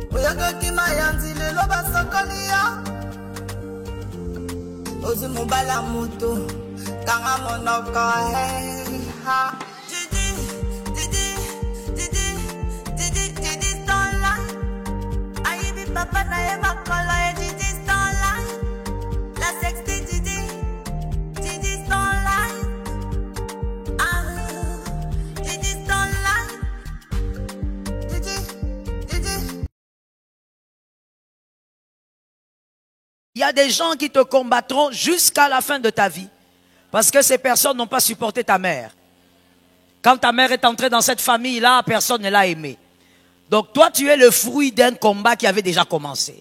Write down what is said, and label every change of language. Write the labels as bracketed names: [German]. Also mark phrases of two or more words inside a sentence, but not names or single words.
[Lingala] Soko ki mayanzi lelo basokoli ya. Ozu mobala moto, kanga monoko hey ha. Didi stola. Ayibi papa na ye makolo ye Didi stola. La sexy Didi stola. Ah, Didi stola. Didi. [French] Il y a des gens qui te combattront jusqu'à la fin de ta vie. Parce que ces personnes n'ont pas supporté ta mère. Quand ta mère est entrée dans cette famille-là, personne ne l'a aimée. Donc toi, tu es le fruit d'un combat qui avait déjà commencé.